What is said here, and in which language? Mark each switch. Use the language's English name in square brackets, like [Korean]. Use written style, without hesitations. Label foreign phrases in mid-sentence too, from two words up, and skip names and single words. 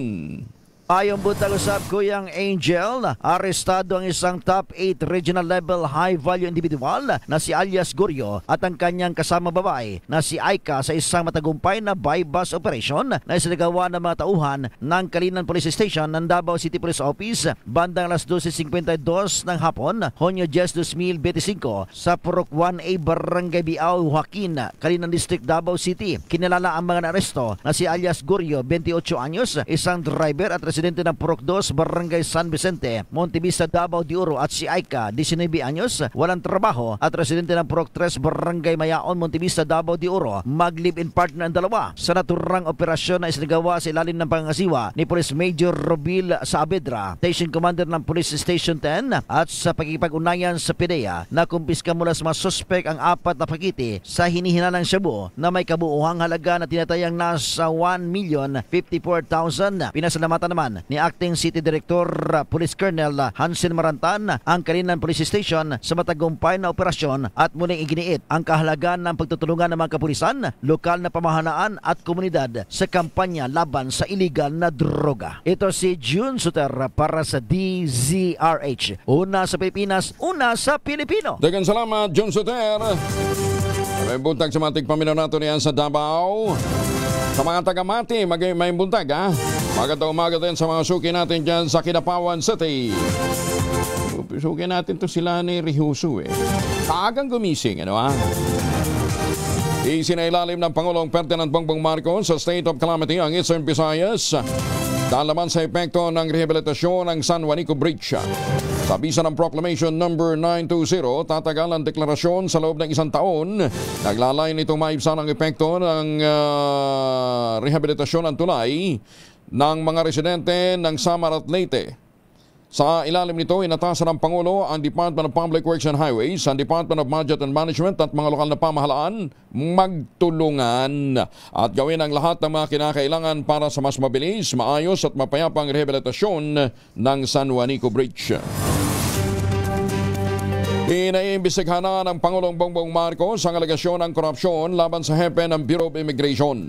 [Cebuano] Ayong buntag usab [Filipino] Kuyang Angel, arestado ang isang [English] top 8 regional level high value individual [Filipino] na si alias Gorio at ang kanyang kasama babae na si Aika sa isang matagumpay na [English] bypass operation [Filipino] na isinagawa ng mga tauhan ng Kalinan Police Station ng Davao City Police Office bandang alas 12:52 ng hapon, Hunyo 10, 2025 sa Purok 1A Barangay Biao, Joaquin, Kalinan District, Davao City. Kinilala ang mga naaresto na si alias Gorio, 28 anyos, isang driver at residente ng Purok 2, Barangay San Vicente, Montevista, Davao de Oro, at si Aika, 19 anyos, walang trabaho at residente ng Purok 3, Barangay Mayaon, Montevista, Davao de Oro. Mag- [English] live-in partner [Filipino] ang dalawa sa naturang operasyon na isinagawa sa ilalim ng pangasiwa ni Police Major Robil Saavedra, Station Commander ng Police Station 10, at sa pagkikipag-unayan sa PDEA na kumpiska mula sa mga suspek ang 4 na pakiti sa hinihinalang shabu na may kabuuhang halaga na tinatayang nasa 1,054,000. Pinasalamatan naman ni Acting City Director Police Colonel Hansen Marantan ang Kalinan Police Station sa matagumpay na operasyon at muling iginiit ang kahalagan ng pagtutulungan ng mga kapulisan, lokal na pamahalaan at komunidad sa kampanya laban sa iligal na droga. Ito si June Suter para sa DZRH. Una sa Pilipinas, una sa Pilipino. [Cebuano] Dagan salamat, June Suter. May buntag sa matig pamilya nato niyan sa Davao. [Filipino] Sa mga taga-Mati, [Cebuano] may buntag, [Filipino] ha? Magandang umaga din sa mga suki natin dyan sa Kidapawan City. Suki natin to sila ni Rihusu, Kaagang gumising, ano, ha? Isinailalim ng Pangulong Ferdinand Bongbong Marcos sa [English] state of calamity [Filipino] ang Eastern Visayas dahil naman sa epekto ng rehabilitasyon ng San Juanico Bridge. Sa bisa ng [English] Proclamation number [Filipino] 920, tatagal ang deklarasyon sa loob ng 1 taon. Naglalayon itong maibsan ang epekto ng rehabilitasyon ng tulay ng mga residente ng Samar at Leyte. Sa ilalim nito, inatasan ng Pangulo ang Department of Public Works and Highways, ang Department of Budget and Management at mga lokal na pamahalaan magtulungan at gawin ang lahat ng mga kinakailangan para sa mas mabilis, maayos at mapayapang rehabilitasyon ng San Juanico Bridge. Inaimbestigahan na ng Pangulong Bongbong Marcos ang alegasyon ng korupsyon laban sa hepe ng Bureau of Immigration.